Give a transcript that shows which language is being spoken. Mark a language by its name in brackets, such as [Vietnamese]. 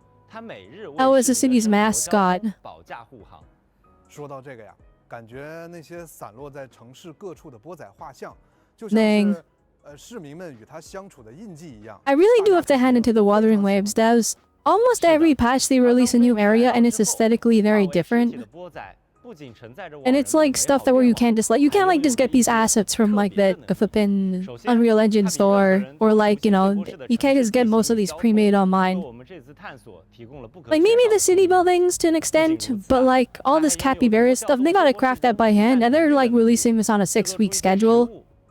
[English] That was the city's mascot. [Chinese] 说到这个呀，感觉那些散落在城市各处的波仔画像，就像是市民们与他相处的印记一样。 I really do have to hand it to the Wuthering Waves devs. [English] Almost every patch they release a new area and it's aesthetically very different. And it's like stuff that where you can't just you can't just get these assets from like the flippin' Unreal Engine store, or like, you can't just get most of these pre-made online. Like maybe the city buildings to an extent, but like all this capybara stuff, they gotta craft that by hand, and they're like releasing this on a 6-week schedule.